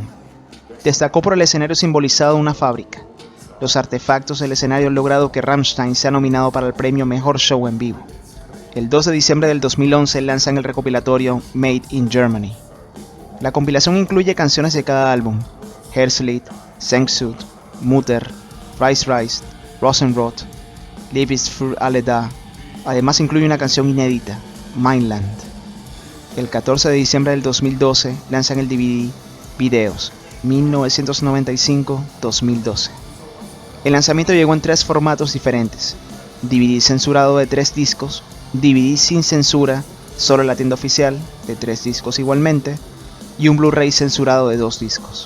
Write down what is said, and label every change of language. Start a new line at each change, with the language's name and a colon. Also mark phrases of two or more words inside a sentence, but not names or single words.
Spanish: Destacó por el escenario simbolizado una fábrica, los artefactos del escenario han logrado que Rammstein sea nominado para el premio Mejor Show en Vivo. El 2 de diciembre del 2011 lanzan el recopilatorio Made in Germany. La compilación incluye canciones de cada álbum: Herzlied, Sehnsucht, Mutter, Reisreist, Rosenrot, Liebe ist für alle da. Además incluye una canción inédita, Mainland. El 14 de diciembre del 2012 lanzan el DVD Videos 1995-2012. El lanzamiento llegó en 3 formatos diferentes: DVD censurado de 3 discos, DVD sin censura, solo en la tienda oficial, de 3 discos igualmente, y un Blu-ray censurado de 2 discos.